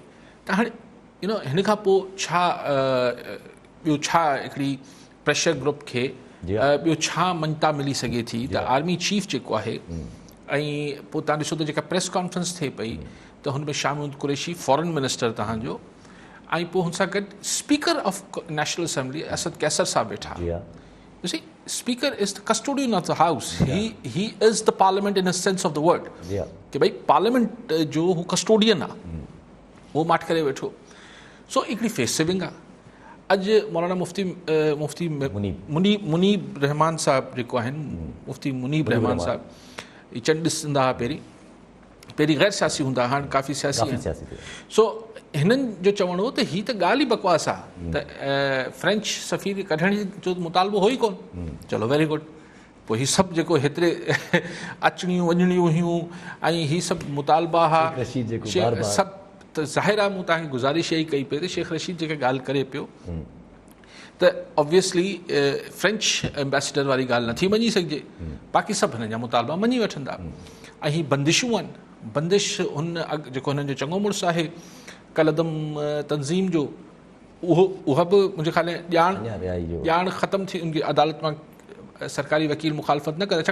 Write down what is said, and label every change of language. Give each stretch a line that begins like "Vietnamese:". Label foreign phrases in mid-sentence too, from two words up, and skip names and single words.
Sindhi: त हाणे हिन खां पोइ छा ॿियो छा हिकिड़ी
English: pressure group
Sindhi: खे ॿियो छा मञता मिली सघे थी त
English: army chief
Sindhi: जेको आहे। ऐं पोइ तव्हां ॾिसो त जेका
English: press conference
Sindhi: थिए पई त हुन में शामिल कुरैशी
English: foreign minister
Sindhi: तव्हांजो, ऐं पोइ हुन सां गॾु
English: Speaker of National Assembly
Sindhi: असद कैसर साहब वेठा।
English: You see, Speaker is the custodian of the House. He is the Parliament in a sense of the word.
Sindhi: कि भाई पार्लियामेंट जो हू कस्टोडियन आहे, उहो माठ करे वेठो। सो हिकिड़ी
English: face saving
Sindhi: आहे। अॼु मौलाना मुफ्ती मुनीब रहमान साहब जेको आहिनि, मुफ्ती मुनीब रहमान साहब, ही चंड ॾिसंदा हुआ पहिरीं गैर सियासी हूंदा, हाणे काफ़ी सियासी आहिनि। सो हिननि जो चवणो हो त हीअ त ॻाल्हि ई बकवास आहे त फ्रेंच सफ़ीर कढण जो मुतालबो हो ई कोन।
English: चलो very good.
Sindhi: पोइ हीअ सभु जेको हेतिरे अचणियूं वञणियूं हुयूं ऐं हीअ सभु मुतालबा हुआ सभु, त ज़ाहिर आहे मूं तव्हांखे गुज़ारिश इहा ई कई पई त शेख रशीद जेका ॻाल्हि करे पियो त ऑब्वियसली
English: French ambassador
Sindhi: वारी ॻाल्हि नथी मञी सघिजे, बाक़ी सभु हिननि जा मुतालबा मञी वठंदा। ऐं हीअ बंदिशूं आहिनि, बंदिश हुन जेको हिननि जो चङो मुड़ुसु आहे कलदम तंज़ीम जो, उहा बि मुंहिंजे ख़्याल में ॼाण ख़तमु थी, उनकी अदालत मां सरकारी वकील मुखालफ़त न करे।